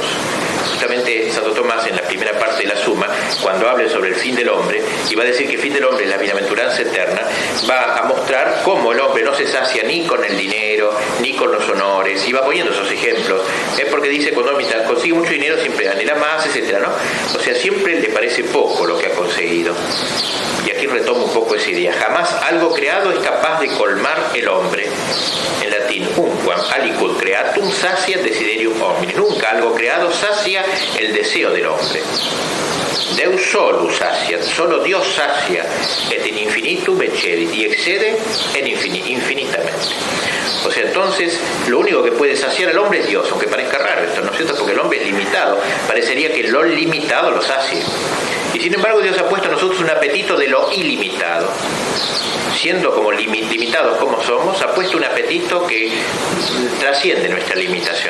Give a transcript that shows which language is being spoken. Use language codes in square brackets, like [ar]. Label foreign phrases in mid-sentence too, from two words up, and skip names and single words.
[es] Justamente Santo Tomás, en la primera parte de la Suma, cuando hable sobre el fin del hombre, y va a decir que el fin del hombre es la bienaventuranza eterna, va a mostrar cómo el hombre no se sacia ni con el dinero, ni con los honores, y va poniendo esos ejemplos. Es porque dice, cuando consigue mucho dinero siempre anhela más, etcétera, ¿no? O sea, siempre le parece poco lo que ha conseguido. Y aquí retomo un poco esa idea. Jamás algo creado es capaz de colmar el hombre. En latín, [la] unquam aliquid creatum saciat desiderium homini. [es] Nunca algo creado sacia el deseo del hombre. [la] Deus solus saciat, [es] solo Dios sacia, [la] et in infinitum excedit, [es] y excede infinitamente. O sea, entonces, lo único que puede saciar al hombre es Dios, aunque parezca raro esto, ¿no es cierto? Porque el hombre es limitado. Parecería que lo limitado lo sacia. Y sin embargo, Dios ha puesto a nosotros un apetito de lo ilimitado. Siendo como limitados como somos, ha puesto un apetito que trasciende nuestra limitación.